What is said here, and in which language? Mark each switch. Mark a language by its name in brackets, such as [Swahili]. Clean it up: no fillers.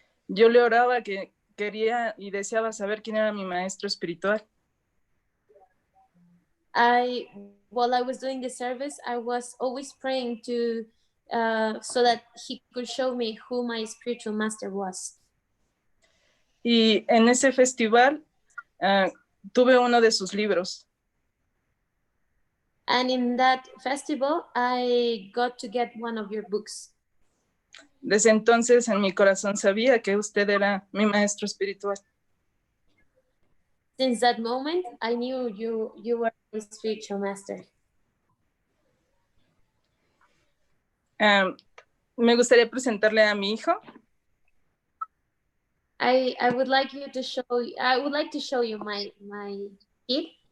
[Spanish] Yo le oraba que quería y deseaba saber quién era mi maestro espiritual. [English] While I was doing the service, I was always praying to so that he could show me who my spiritual master was. [Spanish] Y en ese festival tuve uno de sus libros. [English] And in that festival, I got to get one of your books. [Spanish] Desde entonces en mi corazón sabía que usted era mi maestro espiritual. [English] Since that moment, I knew you were my spiritual master. [Spanish] Me gustaría presentarle a mi hijo. [English] I would like you to show. I would like to show you my kid.